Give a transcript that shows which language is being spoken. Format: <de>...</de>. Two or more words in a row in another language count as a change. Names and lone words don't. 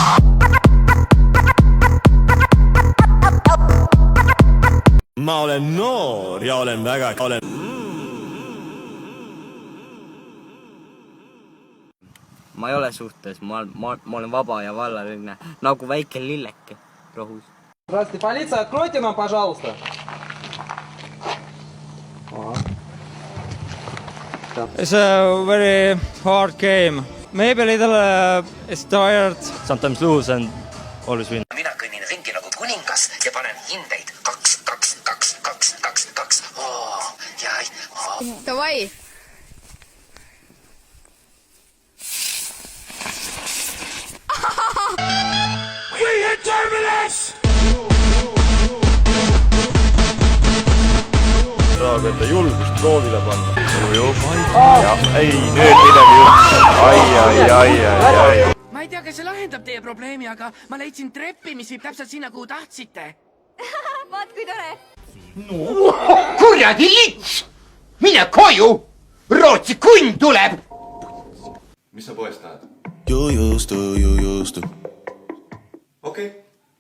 <et>Ma olen noor ja olen väga... Ma ei ole suhtes, ma olen vaba ja vallaline, nagu väike lilleke rohus.</et> <ru>Здравствуйте, полиция, откройте нам, пожалуйста.</ru> <en>It's a very hard game. Maybe a little is tired. Sometimes lose and always win.</en> <et>Mina kõnnin ringi nagu kuningas ja panen hindeid 2. Davai.</et> <en>We hit Terminus!</en> <et>Saab julgust proovile panna. Ja, ei, nüüd midagi juhtus. Ai. Ma ei tea, kas see lahendab teie probleemi, aga ma leidsin treppi, mis viib täpselt sinna, kuhu tahtsite. Vaat kui tore. No, kurjadi lits! Mine koju! Rootsi kunn tuleb! Mis sa poest tahad?</et> <en>You used to. okei.</en>